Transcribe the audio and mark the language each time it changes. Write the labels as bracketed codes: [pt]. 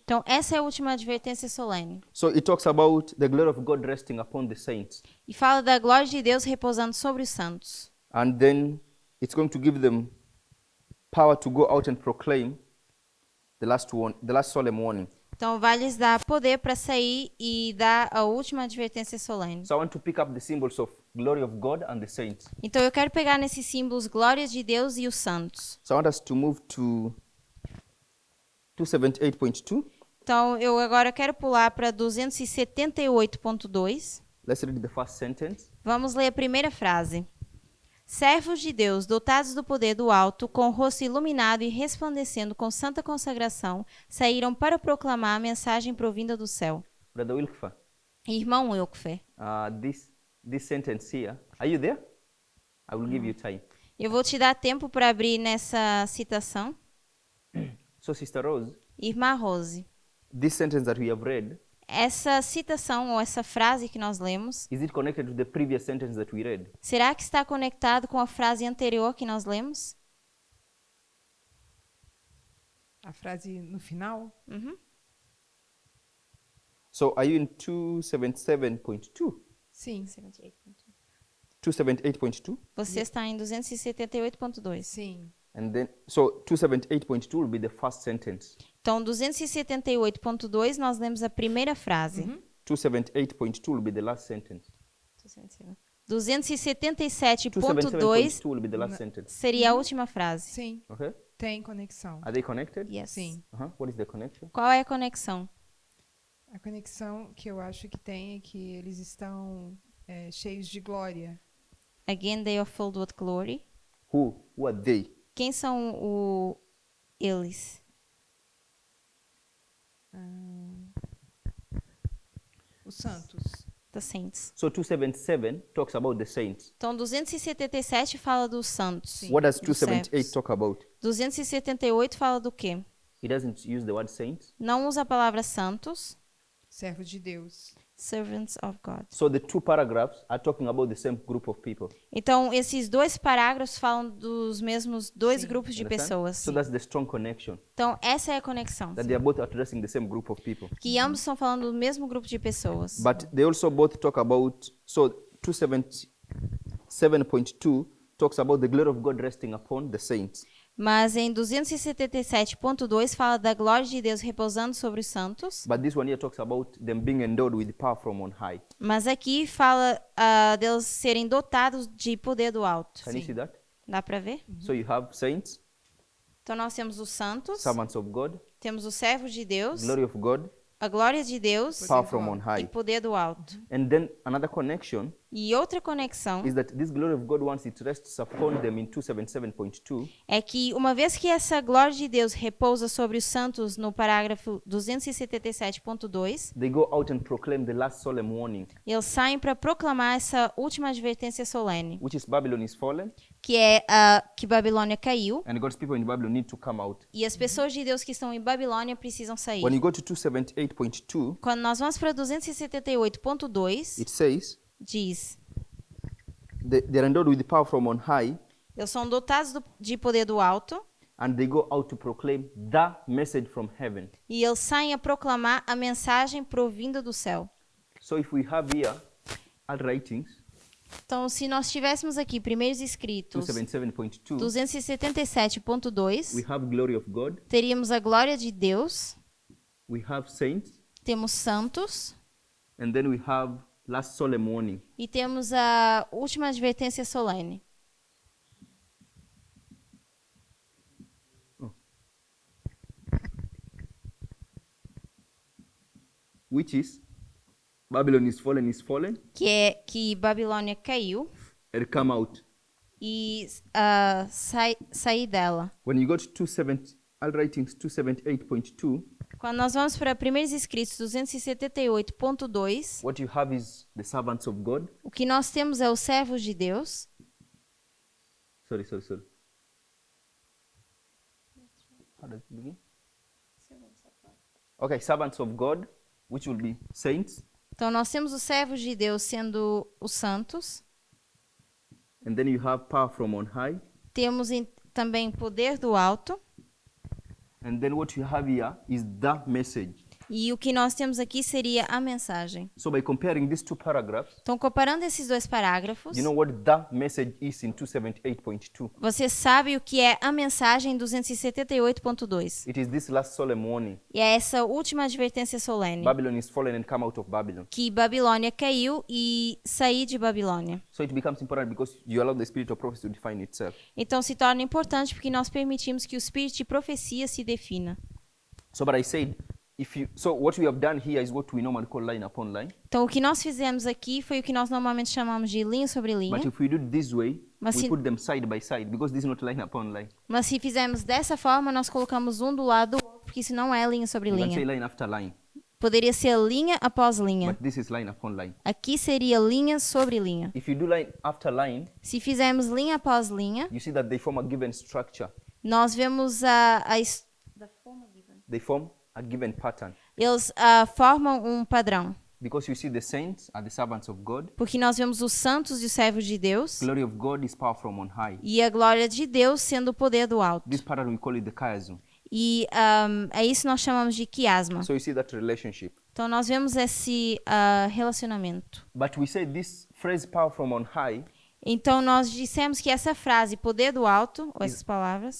[pt] Então, essa é a última advertência solene. [en] So it talks about the glory of God resting upon the saints. [pt] E fala da glória de Deus repousando sobre os santos. [en] And then it's going to give them power to go out and proclaim the last solemn warning. [pt] Então, vai lhes dar poder para sair e dar a última advertência solene. [en] So I want to pick up the symbols of glory of God and the saints. [pt] Então, eu quero pegar nesses símbolos glórias de Deus e os santos. [en] So I want us to move to 278.2. [pt] Então, eu agora quero pular para 278.2. [en] Let's read the first sentence. [pt] Vamos ler a primeira frase. Servos de Deus, dotados do poder do alto, com o rosto iluminado e resplandecendo com santa consagração, saíram para proclamar a mensagem provinda do céu. [en] Brother Wilkfer, [pt] Irmão Wilkfer, [en] this sentence here, are you there? I will give you time. [pt] eu vou te dar tempo para abrir nessa citação. [en] So Sister Rose, [pt] Irmã Rose, [en] this sentence that we have read, [pt] essa citação ou essa frase que nós lemos, [en] is it connected to the previous sentence that we read? [pt] será que está conectado com a frase anterior que nós lemos? A frase no final? Uhum. [en] So are you in 277.2? [pt] Sim. [en] 278.2? [pt] Você está em 278.2. Sim. [en] And then, so 278.2 will be the first sentence. [pt] Então, 278.2, nós lemos a primeira frase. [en] 278.2 will be the last sentence. 277.2 277.2 will be the last sentence. [pt] seria a última frase. Sim, [en] Okay? [pt] tem conexão. [en] Are they connected? Yes. [pt] Sim. [en] What is the connection? [pt] Qual é a conexão? A conexão que eu acho que tem é que eles estão cheios de glória. [en] Again, they are filled with glory. Who are they? [pt] Quem são eles? Os santos. [en] The saints. So 277 talks about the saints. [pt] Então, 277 fala dos santos. Sim. [en] What does [pt] dos [en] 278 [pt] servos. [en] talk about? [pt] 278 fala do quê? [en] It doesn't use the word saints. [pt] Não usa a palavra santos. Servos de Deus. [en] Servants of God. So the two paragraphs are talking about the same group of people. [pt] Então, esses dois parágrafos falam dos mesmos dois Sim. grupos de [en] Understand? [pt] pessoas. [en] So that's the strong connection, [pt] Então, essa é a conexão. [en] that they are both addressing the same group of people. [pt] Que ambos estão falando do mesmo grupo de pessoas. [en] But they also both talk about, so 277.2 talks about the glory of God resting upon the saints. [pt] Mas em 277.2 fala da glória de Deus repousando sobre os santos. [en] But this one here talks about them being endowed with power from on high. [pt] Mas aqui fala deles serem dotados de poder do alto. [en] Can you see that? [pt] Dá para ver? [en] So you have saints, [pt] Então nós temos os santos, [en] servants of God, [pt] temos os servos de Deus, [en] glory of God, [pt] a glória de Deus [en] power from on [pt] e [en] high. [pt] poder do alto. [en] And then another connection [pt] E outra conexão [en] is that this glory of God, once it rests upon them in 277.2, [pt] é que uma vez que essa glória de Deus repousa sobre os santos no parágrafo 277.2, [en] they go out and proclaim the last solemn warning, [pt] eles saem para proclamar essa última advertência solene, [en] which is Babylon is fallen, [pt] que é que Babilônia caiu [en] and God's people in Babylon need to come out. [pt] e as pessoas de Deus que estão em Babilônia precisam sair. [en] When you go to 278.2, [pt] Quando nós vamos para 278.2, [en] it says, [pt] diz: [en] they're endowed with power from on high, [pt] eles são dotados de poder do alto [en] and they go out to proclaim the message from heaven. [pt] e eles saem a proclamar a mensagem provinda do céu. [en] So if we have here our writings, [pt] Então, se nós tivéssemos aqui primeiros escritos [en] 277.2, [pt] 277.2, [en] we have glory of God, [pt] teríamos a glória de Deus, [en] we have saints, [pt] temos santos [en] and then we have last solemn warning. [pt] e temos a última advertência solene. [en] Which is Babylon is fallen, [pt] Que é que Babilônia caiu [en] and come out. [pt] e sair dela. [en] When you go to 27, our writings 278.2, [pt] Quando nós vamos para primeiros escritos 278.2, [en] what you have is the servants of God. [pt] o que nós temos é os servos de Deus. [en] Sorry. How does it begin? Okay, servants of God, which will be saints. [pt] Então nós temos os servos de Deus sendo os santos. [en] And then you have power from on high. [pt] Temos também poder do alto. [en] And then what you have here is the message. [pt] E o que nós temos aqui seria a mensagem. [en] So by comparing these two paragraphs, [pt] Então, comparando esses dois parágrafos, [en] you know what the message is in 278.2. [pt] você sabe o que é a mensagem em 278.2. [en] It is this last solemn warning. [pt] E é essa última advertência solene. [en] Babylon is fallen and come out of Babylon. [pt] Que Babilônia caiu e sair de Babilônia. [en] So it becomes important because you allow the spirit of prophecy to define itself. [pt] Então, se torna importante porque nós permitimos que o espírito de profecia se defina. [en] So but I said, so what we have done here is what we normally call line upon line. [pt] Então, o que nós fizemos aqui foi o que nós normalmente chamamos de linha sobre linha. [en] But if we do it this way, [pt] Mas [en] we [pt] se- [en] put them side by side because this is not line upon line. [pt] Mas se fizermos dessa forma, nós colocamos um do lado do outro, porque isso não é linha sobre [en] You can say [pt] linha. [en] line after line, [pt] Poderia ser linha após linha. [en] but this is line upon line. [pt] Aqui seria linha sobre linha. [en] If you do line after line, [pt] Se fizermos linha após linha, [en] you see that they form a given structure. [pt] nós vemos [en] They form a given pattern. [pt] eles formam um padrão. [en] Because you see the saints are the servants of God. [pt] Porque nós vemos os santos e os servos de Deus [en] Glory of God is power from on high. [pt] e a glória de Deus sendo o poder do alto. [en] This pattern we call it the chiasm. [pt] E é isso que nós chamamos de quiasma. [en] So you see that relationship. [pt] Então nós vemos esse relacionamento. [en] But we say this phrase power from on high [pt] Então nós dissemos que essa frase, poder do alto, ou essas palavras,